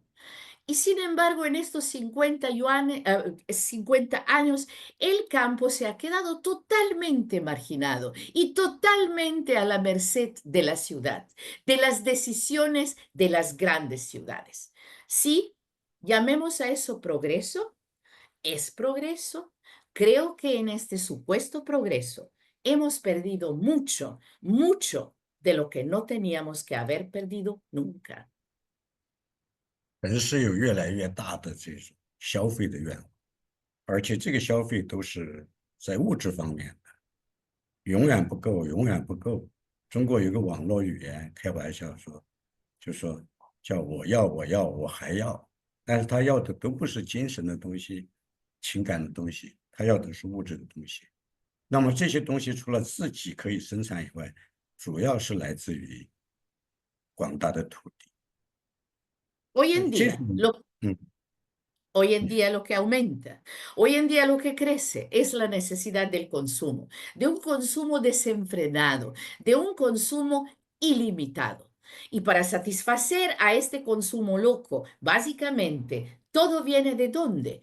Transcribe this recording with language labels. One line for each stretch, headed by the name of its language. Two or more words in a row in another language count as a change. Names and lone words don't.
Spanish: Y sin embargo, en estos 50 años, el campo se ha quedado totalmente marginado y totalmente a la merced de la ciudad, de las decisiones de las grandes ciudades. Sí, llamemos a eso progreso, es progreso. Creo que en este supuesto progreso hemos perdido mucho, mucho de lo que no teníamos que haber perdido nunca.
Chinese: 人是有越来越大的这种消费的愿望，而且这个消费都是在物质方面的，永远不够，永远不够。中国有个网络语言，开玩笑说，就说叫我要，我要，我还要，但是他要的都不是精神的东西、情感的东西，他要的是物质的东西。那么这些东西除了自己可以生产以外，主要是来自于广大的土地。
Spanish: Hoy en
Chinese: 这种，
Spanish: día, lo 嗯， Hoy en día lo que aumenta, hoy en día lo que crece es la necesidad del consumo, de un consumo desenfrenado, de un consumo ilimitado. Y para satisfacer a este consumo loco, básicamente, todo viene de dónde?